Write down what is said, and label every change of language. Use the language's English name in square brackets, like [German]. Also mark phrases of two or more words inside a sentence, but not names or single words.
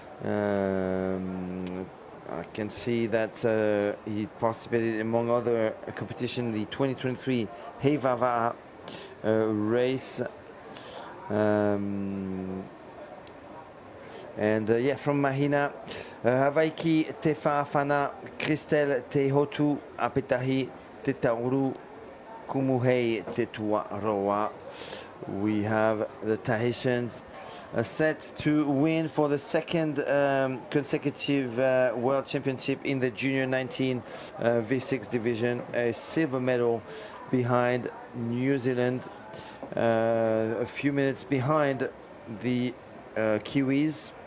[English] I can see that he participated among other competition, the 2023 Heiva Va'a race. And yeah, from Mahina, Havaiki Te Whaafana, Christelle Te Hotu, Apetahi Te Tauru, Kumuhei Te Tuaroa. We have the Tahitians set to win for the second consecutive World Championship in the Junior 19 V6 division. A silver medal behind New Zealand, a few minutes behind the Kiwis.